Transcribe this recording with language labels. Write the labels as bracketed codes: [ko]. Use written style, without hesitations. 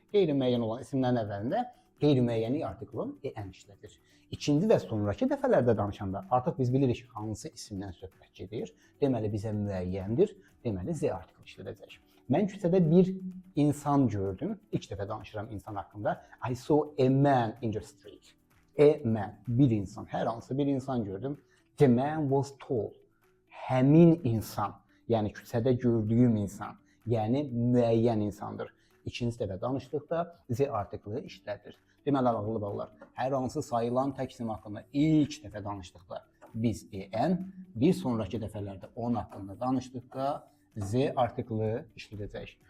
[az] Qeyri-müəyyən olan isimlərin əvvəlində qeyri-müəyyənlik artiklın en işlədir. İkinci və sonraki dəfələrdə danışanda artıq biz bilirik hansı isimdən söhbət gedir. Deməli bizə müəyyəndir, deməli z artiklı işlədəcək. Mən küçədə bir insan gördüm. İlk dəfə danışıram insan haqqında. [en] I saw a man in the street. [az] A man, bir insan, hər hansı bir insan gördüm. [en] The man was tall. [az] Həmin insan, yəni küçədə gördüyüm insan, yəni müəyyən insandır. İkinci dəfə danışdıqda z artiklı işlədir. Deməli, ağlı ballar, hər hansı sayılan tək isim haqqında ilk dəfə danışdıqda biz en, bir sonraki dəfələrdə onun haqqında danışdıqda z artiklı işlədəcək.